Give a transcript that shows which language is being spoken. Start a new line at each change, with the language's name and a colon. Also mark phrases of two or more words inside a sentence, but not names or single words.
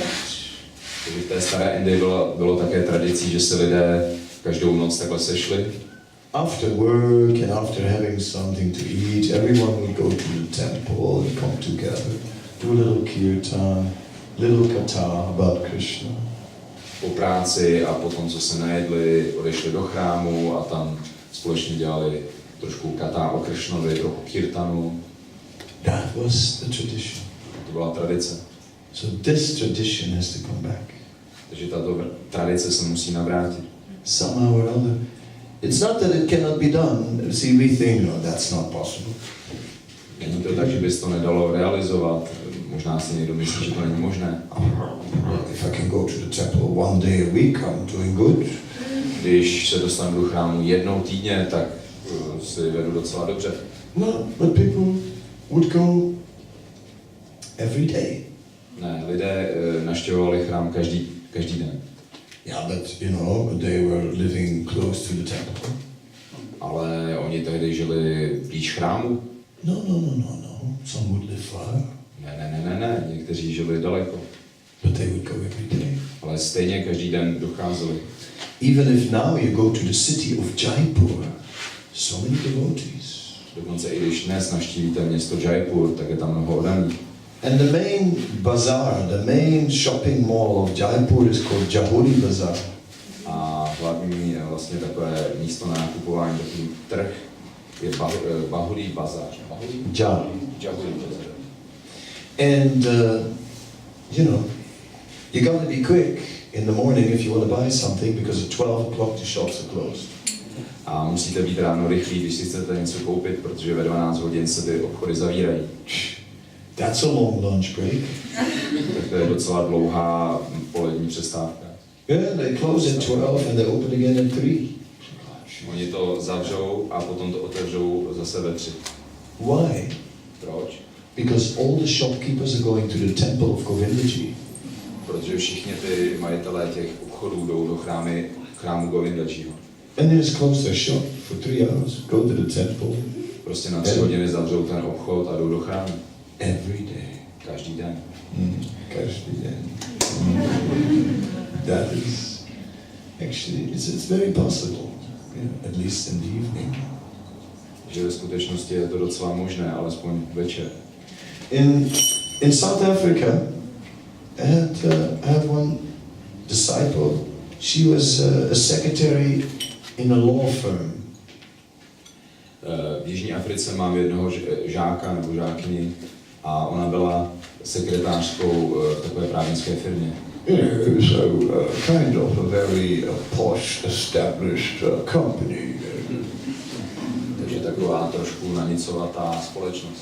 Czech: Takže v té staré Indii bylo také tradicí, že se lidé každou noc takhle sešli.
English: After work and after having something to eat, everyone would go to the temple and come together, do a little kirtan, little katha about Krishna.
Czech: Po práci a potom, co se najedli, odešli do chrámu a tam společně dělali trošku katha o Krishnovi, trochu kirtanu.
English: That was the tradition.
Czech: To byla tradice.
English: So this tradition has to come back.
Czech: Takže tato tradice se musí navrátit.
English: Somehow or other. It's not that it cannot be done. See, we think, no, that's not possible.
Czech: Není to tak, že bys to nedalo realizovat. Možná si někdo myslí, že to není možné.
English: If I can go to the temple one day a week, I'm doing good.
Czech: Když se dostanu do chrámu jednou týdně, tak si vedu docela dobře.
English: No, but people would go every day.
Czech: Ne, lidé navštěvovali chrám každý den.
English: Yeah, but you know, they were living close to the temple.
Czech: Ale oni tehdy žili blíž chrámu.
English: No. Some would live far.
Czech: Ne. Někteří žili daleko.
English: But they would go every day.
Czech: Ale stejně každý den docházeli.
English: Even if now you go to the city of Jaipur, so many devotees.
Czech: Dokonce i když dnes navštívíte město Jaipur, tak je tam mnoho oddaných.
English: And the main bazaar, the main shopping mall of Jaipur is called Jahuri Bazaar.
Czech: A hlavní vlastně takové místo na nakupování, takový trh, je Bahuri Bazar. Jahuri Bazar.
English: And you know, you got to be quick in the morning if you want to buy something, because at 12 o'clock the shops are closed.
Czech: A musíte být ráno rychlí, když si chcete něco koupit, protože ve 12 hodin se ty obchody zavírají.
English: That's a long lunch break.
Czech: Tak to je docela dlouhá polední přestávka.
English: Yeah, they close at 12 and they open again at 3.
Czech: Oni to zavřou a potom to otevřou zase ve 3.
English: Why?
Czech: Proč?
English: Because all the shopkeepers are going to the temple of Govindaji.
Czech: Protože všichni ty majitelé těch obchodů jdou do chrámu Govindajiho.
English: And they just close their shop for 3 hours, go to the temple.
Czech: Prostě na 3 hodiny zavřou ten obchod a jdou do chrámu.
English: Every day.
Czech: Každý den. Každý den.
English: That is actually, it's very possible, at least in the evening.
Czech: Že ve skutečnosti je to docela možné, alespoň večer.
English: In South Africa, I had one disciple. She was a secretary in a law firm.
Czech: V Jižní Africe mám jednoho žáka nebo žákyni a ona byla sekretářkou v takové právnické firmě.
English: So kind of a very posh, established company.
Czech: Takže taková trošku nanicovatá společnost.